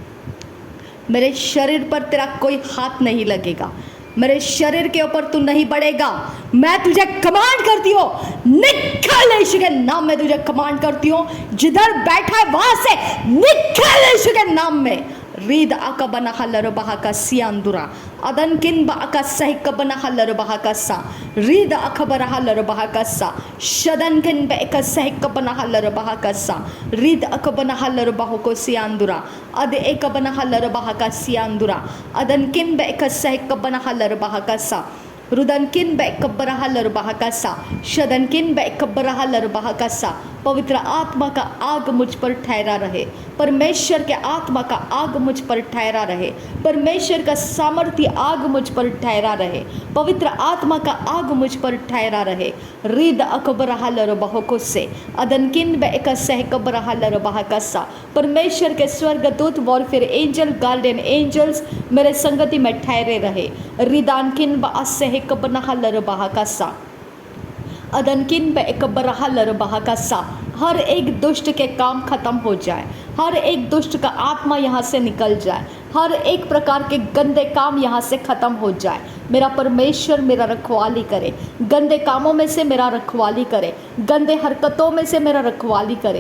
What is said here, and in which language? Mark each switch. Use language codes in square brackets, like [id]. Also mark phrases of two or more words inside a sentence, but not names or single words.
[hi] मेरे शरीर पर तेरा कोई हाथ नहीं लगेगा, मेरे शरीर के ऊपर तू नहीं बढ़ेगा। मैं तुझे कमांड करती हूँ निकल, यीशु के नाम में तुझे कमांड करती हूँ। जिधर बैठा है वहां से निकल यीशु के नाम में। रीद अकबना हलर बहा का सियांदुरा अदन किन बाका सही कबना हलर बहा का सा। रीद अकबर हलर बहा का सा शदन किन बेका सही कबना हलर बहा का सा। रीद अकबना हलर बहो को सियांदुरा अद एक बना हलर बहा का सियांदुरा अदन किन बेका सही कबना हलर बहा का सा। रुदन किन बेकब्बरा हलर बहा का सा शदन किन बेकब्बरा हलर बहा का सा। पवित्र आत्मा का आग मुझ पर ठहरा रहे, परमेश्वर के आत्मा का आग मुझ पर ठहरा रहे, परमेश्वर का सामर्थ्य आग मुझ पर ठहरा रहे, पवित्र आत्मा का आग मुझ पर ठहरा रहे। रीद अकबर हलर बहो को से अदन किन बेका सह कब्र हलर बहा का सा। परमेश्वर के स्वर्गदूत [en] warfare angel guardian angels [hi] मेरे संगति में ठहरे रहे। रिदान किन बा सह कबना हलर बहा का सा अदन किन बेकबर हलर बहा का सा। हर एक दुष्ट के काम खत्म हो जाए, हर एक दुष्ट का आत्मा यहाँ से निकल जाए, हर एक प्रकार के गंदे काम यहाँ से ख़त्म हो जाए। मेरा परमेश्वर मेरा रखवाली करे, गंदे कामों में से मेरा रखवाली करे, गंदे हरकतों में से मेरा रखवाली करे।